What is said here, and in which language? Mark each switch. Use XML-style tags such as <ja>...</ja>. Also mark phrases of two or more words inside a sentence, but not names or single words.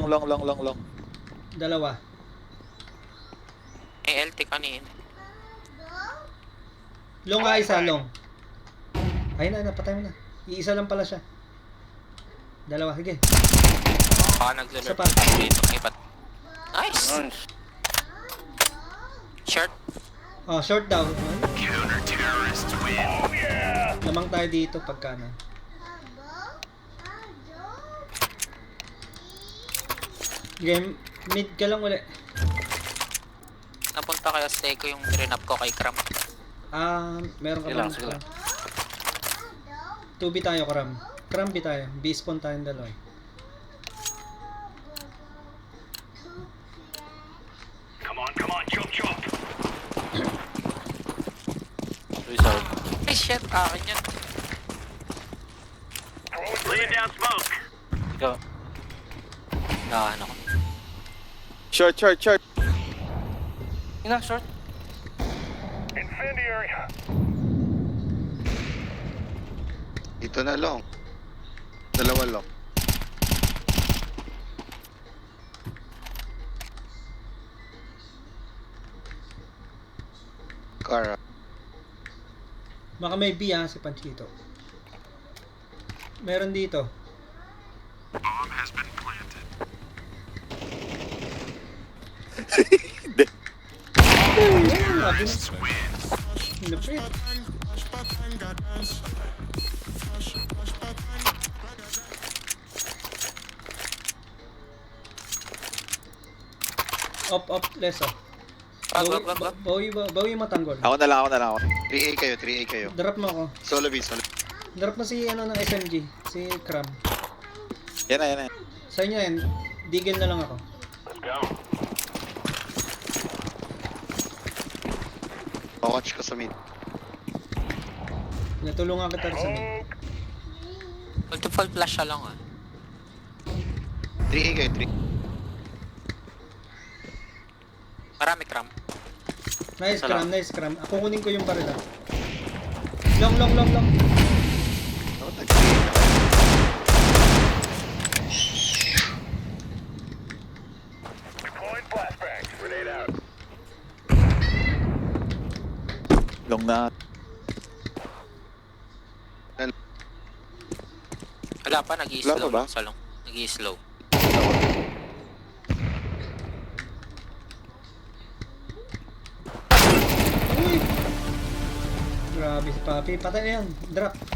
<en>long.</en> <tl>Dalawa. May LT kanina. Long nga isa, long. Ayun na, patay mo na. Iisa lang pala siya. Dalawa, sige. Baka naglalaro. Isa pa. Dito, ibat. Nice!</tl> <en>Nice. Short.</en> <tl>Oh, short daw.</tl> <en>Counter-terrorists win.</en> <tl>Lamang tayo dito pagka na. Game, mid ka lang uli. Napunta kaya stay ko yung rinap ko kay Kram. Meron ka Sige lang, bang sige lang. 2B tayo, Kram. Kram B tayo. B spawn tayong dalawa.</tl> <en>Come on, chop. Suicide.</en> <tl>Ay shit, akin yan.</tl> <en>Laying down smoke.</en> <tl>Ikaw. Ano ko.</tl> <en>Short.</en> <tl>Ina, short.</tl> <en>Incendiary.</en> <tl>Dito na, long. Dalawa, long. Car. Baka may B si Panchito. Meron dito.</tl> <en>Bomb has been planted.</en> <tl>Labi na.</tl> <en>Lupit. Up, less off.</en> <tl>Bawi mo tanggol. Ako na lang ako. 3A kayo. Drop mo ako. Solo B. Drop mo si ng SMG. Si Kram. Yan na. Sa inyo yan. Digil na lang ako.</tl> <en>Let's go.</en> <tl>Watch ka sa mid. Natulungan kita rin sa mid.</tl> <en>Multiple flash</en> <tl>siya lang ah. 3A kayo, 3. Marami Kram.</tl> <en>Nice</en> <tl>Salamat. Kram. Ako kunin ko yung barila.</tl> <en>Long. Oh, Deploying flashbang. Grenade out.</en> <tl>Long na. Wala pa, nag-i-slow Wala pa ba? lang sa long. Nag-i-slow. Uy! Grabe si Papi. Patay na yan. Drop.</tl>